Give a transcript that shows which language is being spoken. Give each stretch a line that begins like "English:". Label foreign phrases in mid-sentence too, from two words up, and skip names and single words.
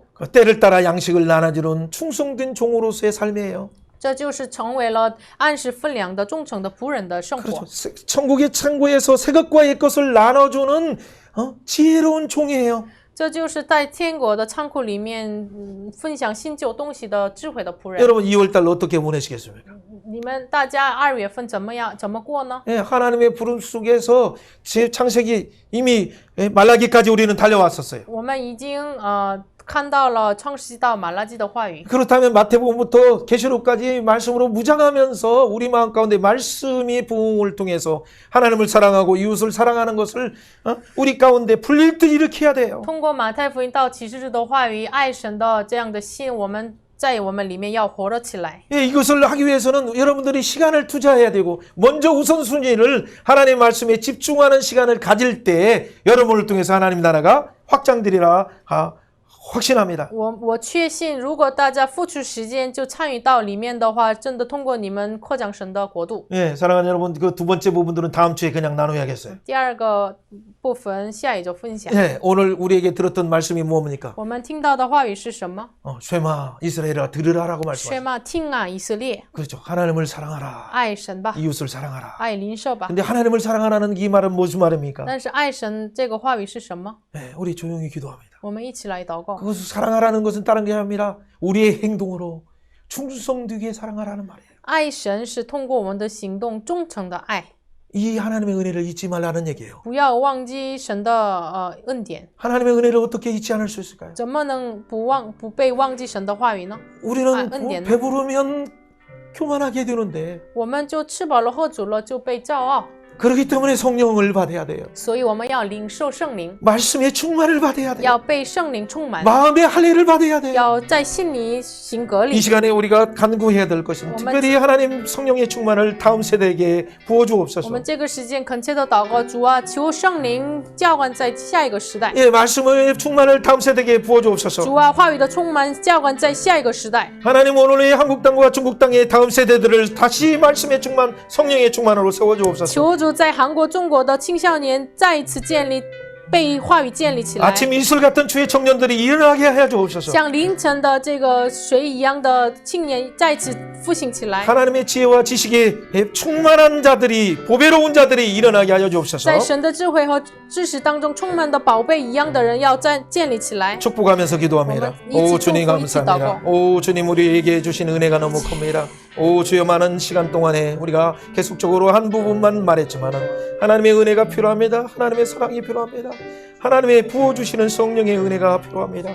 Korean: 때를 따라 양식을 나눠주는 충성된 종으로서의 삶이에요.
Chinese: 这就是成为了按时分粮的忠诚的仆人的生活。
Korean: 그렇죠. 천국의 창고에서 새 것과 옛 것을 나눠주는 지혜로운 종이에요.
Chinese: 这就是在天国的仓库里面分享新旧东西的智慧的仆人。
Korean: 여러분 2월달 어떻게 보내시겠습니까?
Chinese: 你们大家2月份怎么过呢？
Korean: 예, 하나님의 부름 속에서 제 창세기 이미 말라기까지 우리는 달려왔었어요.
Chinese: 我们已经看到了创世纪到马拉基的话语。
Korean: 그렇다면 마태복음부터 계시록까지 말씀으로 무장하면서 우리 마음 가운데 말씀의 부흥을 통해서 하나님을 사랑하고 이웃을 사랑하는 것을 우리 가운데 풀릴 듯 일으켜야 돼요.
Chinese: 通过马太福音到启示录的话语，爱神的这样的心，我们在我们里面要活了起来。
Korean: 예, 이것을 하기 위해서는 여러분들이 시간을 투자해야 되고 먼저 우선순위를 하나님의 말씀에 집중하는 시간을 가질 때 여러분을 통해서 하나님 나라가 확장되리라 확신합니다.
Chinese: 我确信，如果大家付出时间就参与到里面的话，真的通过你们扩展神的国度。
Korean: 예, 사랑하는 여러분, 그 두 번째 부분들은 다음 주에 그냥 나눠야겠어요.
Chinese: 第二个部分下一周分享。
Korean: 예, 오늘 우리에게 들었던 말씀이 뭡니까?
Chinese: 我们听到的话语是什么？
Korean: 쉐마 이스라엘아 들으라라고
Chinese: 学
Korean: 말씀하셨죠.
Chinese: 嘛，听啊，以色列，
Korean: 그렇죠. 하나님을 사랑하라.
Chinese: 爱神吧，
Korean: 이웃을 사랑하라.
Chinese: 爱邻舍吧。
Korean: 근데 하나님을 사랑하라는 이 말은 무슨 말입니까?
Chinese: 但是爱神这个话语是什么？
Korean: 예, 우리 조용히 기도합니다.
Chinese: 我们一起来祷告。
Korean: 그것을 사랑하라는 것은 다른 게 아니라 우리의 행동으로 충성되게 사랑하라는 말이에요.
Chinese: 爱神是通过我们的行动忠诚的爱，
Korean: 이 하나님의 은혜를 잊지 말라는 얘기예요.
Chinese: 不要忘记神的恩典。
Korean: 하나님의 은혜를 어떻게 잊지 않을 수 있을까요?
Chinese: 怎么能不被忘记神的话语呢？
Korean: 우리는 은혜는? 배부르면 교만하게 되는데
Chinese: 我们就吃饱了喝足了就被骄傲，
Korean: 그렇기 때문에 성령을 받아야 돼요.
Chinese: 所以我们要领受圣灵，
Korean: 말씀의 충만을 받아야 돼요.
Chinese: 要被圣灵充满，
Korean: 마음의 할례를 받아야 돼요.
Chinese: 要在心里行隔
Korean: 이
Chinese: 离。
Korean: 시간에 우리가 간구해야 될 것은 특별히 하나님 성령의 충만을 다음 세대에게
Chinese: 我
Korean: 부어주옵소서.
Chinese: 们这个时间恳切的祷告，主啊，求圣灵浇灌在下一个时代。
Korean: 예, 말씀의 충만을 다음 세대에게 부어주옵소서.
Chinese: 主啊，话语的充满浇灌在下一个时代。
Korean: 하나님 오늘의 한국 땅과 중국 땅의 다음 세대들을 다시 말씀의 충만, 성령의 충만으로 세워주옵소서.
Chinese: 求主在韩国、中国的青少年再一次建立，被话语建立起来，
Korean: 아침 이슬 같은 주의 청년들이 일어나게 하여 주옵소서.
Chinese: 像凌晨的这个水一样的青年再次复兴起来。
Korean: 하나님의 지혜와 지식에 충만한 자들이, 보배로운 자들이 일어나게 하여 주옵소서.
Chinese: 在神的智慧和知识当中充满的宝贝一样的人要再建立起来。
Korean: 축복하면서 기도합니다. 오 주님 감사합니다. 오 주님 우리에게 주신 은혜가 너무 큽니다. 오 주여 많은 시간 동안에 우리가 계속적으로 한 부분만 말했지만은 하나님의 은혜가 필요합니다. 하나님의 사랑이 필요합니다. 하나님의 부어주시는 성령의 은혜가 필요합니다.